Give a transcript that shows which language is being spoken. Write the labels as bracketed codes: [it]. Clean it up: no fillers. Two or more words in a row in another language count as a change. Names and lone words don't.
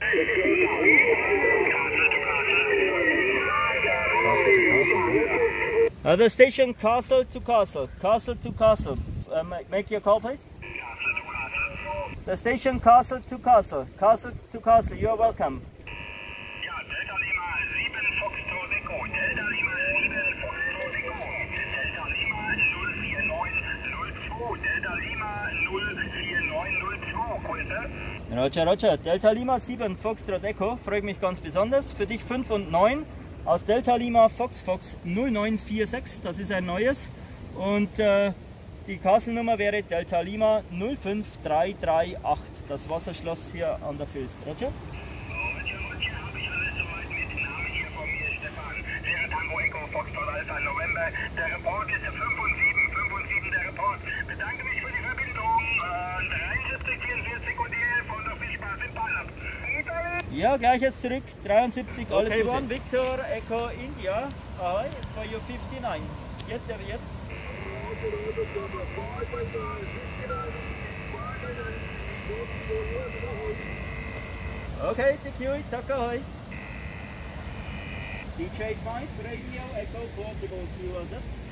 [en] The station Castle to Castle, Castle to Castle. Make your call, please. The station Castle to Castle, Castle to Castle. You are welcome. [de] Ja, [en] Delta Lima 7 Foxtrot Echo, Delta Lima 7 Foxtrot Echo, Delta Lima 04902, Delta Lima 04902, [de] Roger. Delta Lima 7 Foxtrot Echo, freut mich ganz besonders. Für dich 5 und 9 aus Delta Lima Fox 0946, das ist ein neues. Und die Castle-Nummer wäre Delta Lima 05338, das Wasserschloss hier an der Vils. Roger? November, der Report ist 5 und 7, der Report. Bedanke mich für die Verbindung. 73, 44 und die 11 und noch viel Spaß im PileUp. Ja, gleiches zurück. 73, alles Gute. [en] Okay, Victor Echo India, ahoy, for you 59. Yet. Okay, thank you, Takahoy. DJ5 Radio Echo Portable QSOs.